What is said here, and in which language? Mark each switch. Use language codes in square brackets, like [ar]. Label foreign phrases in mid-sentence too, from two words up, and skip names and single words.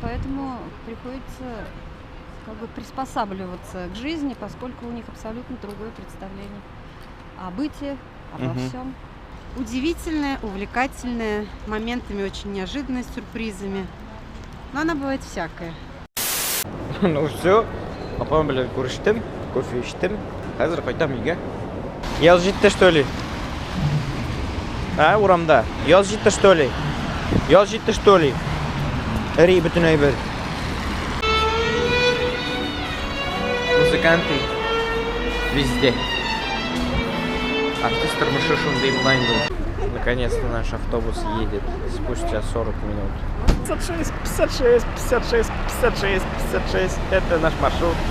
[ru] Поэтому приходится как бы приспосабливаться к жизни, поскольку у них абсолютно другое представление о быте, обо Мгм. всем. Удивительная, увлекательная, моментами очень неожиданная, с сюрпризами. Но она бывает всякая. Ну все, [tt] апам белән күрештем, кофе эчтем. Хәзер кайтам өйгә. Яз җитте, [ru] что ли? А, [tt] урамда. Яз җитте, [ru] что ли? [tt] Яз җитте, [ru] что ли? [tt] Эри бөтен әйбер. [ru] Музыканты везде. Артист тормошишун деймлайну. Наконец-то наш автобус едет спустя 40 минут. 56, 56, 56, 56, 56. Это наш маршрут.